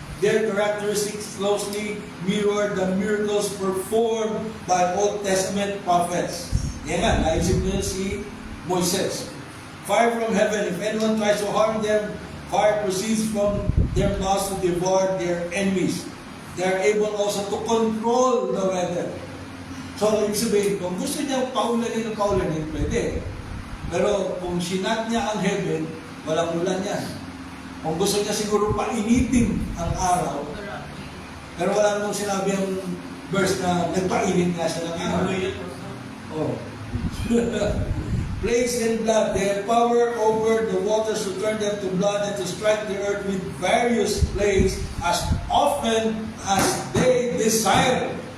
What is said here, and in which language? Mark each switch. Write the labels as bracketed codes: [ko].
[en] Their characteristics closely mirror the miracles performed by Old Testament prophets. Yan nga, naisip nyo si Moises. Fire from heaven, if anyone tries to harm them, fire proceeds from their mouths to devour their enemies. They are able also to control the weather. [tl] So, ibig sabihin, kung gusto niya paulanin, pwede. Pero kung sinat niya ang heaven, walang ulan yan. Kung gusto niya siguro painitin ang araw, pero wala namang sinabi ang verse na nagpainit nga siya ng araw. Oh. [en] Plagues and blood, they have power over the waters to turn them to blood and to strike the earth with various plagues as often as they desire.